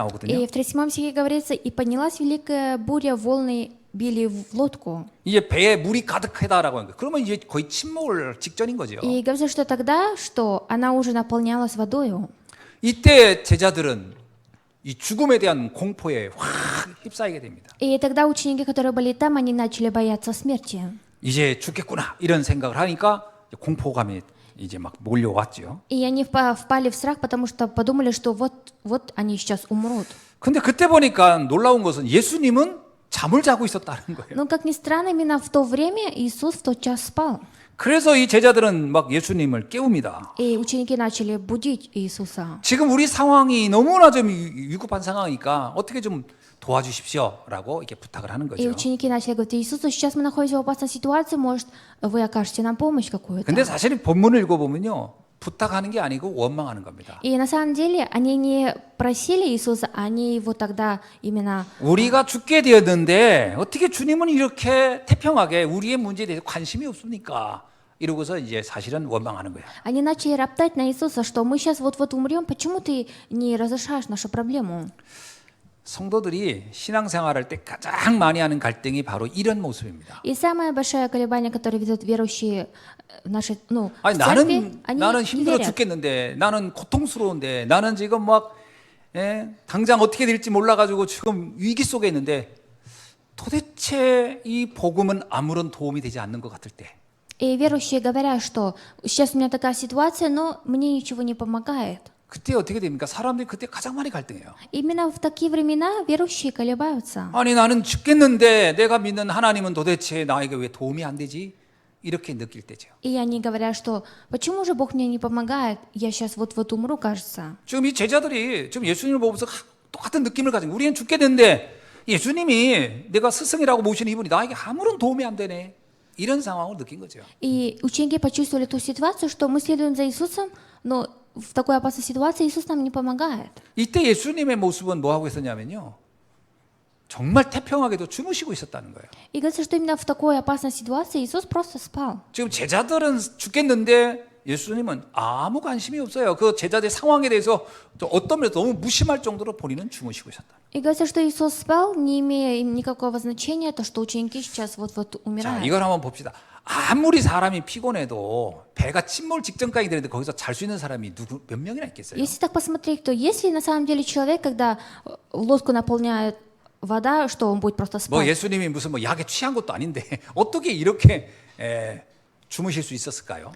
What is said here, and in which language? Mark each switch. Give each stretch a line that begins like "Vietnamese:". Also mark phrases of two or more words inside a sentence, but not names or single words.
Russian: И в 37 стихе говорится, и поднялась великая буря, волны били в лодку.
Korean: 이제 배에 물이 가득하다라고 하는 거예요. 그러면 이제 거의 침몰 직전인 거죠.
Russian: И говорится, что тогда, что она уже наполнялась водою.
Korean: 이때 제자들은 이 죽음에 대한 공포에 확 휩싸이게 됩니다.
Russian: И тогда ученики, которые были там, они начали бояться смерти.
Korean: 이제 죽겠구나 이런 생각을 하니까 공포감이 이제 막 몰려왔죠.
Russian: И они впали в страх, потому что подумали, что вот они сейчас умрут.
Korean: 근데 그때 보니까 놀라운 것은 예수님은 잠을 자고 있었다는 거예요.
Russian: Но, как ни странно, именно в то время Иисус в тот час спал.
Korean: 그래서 이 제자들은 막 예수님을 깨웁니다.
Russian: И ученики начали будить Иисуса.
Korean: 지금 우리 상황이 너무나 좀 위급한 상황이니까 어떻게 좀 도와주십시오라고 이렇게 부탁을 하는
Russian: И
Korean: 거죠.
Russian: ученики начали говорить: Иисусу, сейчас мы находимся в опасной ситуации, может, вы окажете нам помощь какую-то.
Korean: 근데 사실은 본문을 읽어보면요. 부탁하는 게 아니고 원망하는 겁니다.
Russian: И на самом деле они не просили Иисуса, они его тогда именно...
Korean: 우리가 죽게 되었는데 어떻게 주님은 이렇게 태평하게 우리의 문제에 대해서 관심이 없습니까? 이러고서 이제 사실은 원망하는 거예요.
Russian: Они начали роптать на Иисуса, что мы сейчас вот-вот умрем, почему ты не разрешаешь нашу проблему?
Korean: 성도들이 신앙생활할 때 가장 많이 하는 갈등이 바로 이런 모습입니다.
Russian: И самое большое колебание, которое ведут верующие в нашей, в
Korean: 아니
Russian: церкви, они
Korean: 나는
Russian: не
Korean: 힘들어
Russian: верят.
Korean: 죽겠는데 나는 고통스러운데 나는 지금 막 당장 어떻게 될지 몰라가지고 지금 위기 속에 있는데 도대체 이 복음은 아무런 도움이 되지 않는 것 같을 때
Russian: И верующие говорят, что сейчас у меня такая ситуация, но мне ничего не помогает.
Korean: 그때 어떻게 됩니까? 사람들이 그때 가장 많이 갈등해요.
Russian: Именно в такие времена верующие колебаются.
Korean: 아니 나는 죽겠는데 내가 믿는 하나님은 도대체 나에게 왜 도움이 안 되지? 이렇게 느낄 때죠.
Russian: И они говорят, что почему же Бог мне не помогает? Я сейчас вот-вот умру, кажется.
Korean: 지금 이 제자들이 지금 예수님을 보면서 똑같은 느낌을 가진 거예요. 우리는 죽겠는데 예수님이 내가 스승이라고 모시는 이분이 나에게 아무런 도움이 안 되네. 이런 상황을 느낀 거죠.
Russian: И ученики почувствовали ту ситуацию, что мы следуем за Иисусом, но в такой опасной ситуации Иисус нам не помогает.
Korean: 이때 예수님의 모습은 뭐 하고 있었냐면요. 정말 태평하게도 주무시고 있었다는 거예요.
Russian: И говорится, что именно в такой опасной ситуации Иисус просто спал.
Korean: 지금 제자들은 죽겠는데 예수님은 아무 관심이 없어요. 그 제자들의 상황에 대해서 어떤 면에서 너무 무심할 정도로 본인은 주무시고 있었다.
Russian: И говорится, что Иисус спал, не имея им никакого значения, то, что ученики сейчас вот-вот
Korean: 자,
Russian: умирают.
Korean: 이걸 한번 봅시다. 아무리 사람이 피곤해도 배가 침몰 직전까지 되는데 거기서 잘 수 있는 사람이 몇 명이나 있겠어요?
Russian: Если так посмотреть, то если на самом деле человек, когда лодку наполняет вода, что он будет просто
Korean: 뭐
Russian: спать?
Korean: 예수님이 무슨 뭐 약에 취한 것도 아닌데 어떻게 이렇게 주무실 수 있었을까요?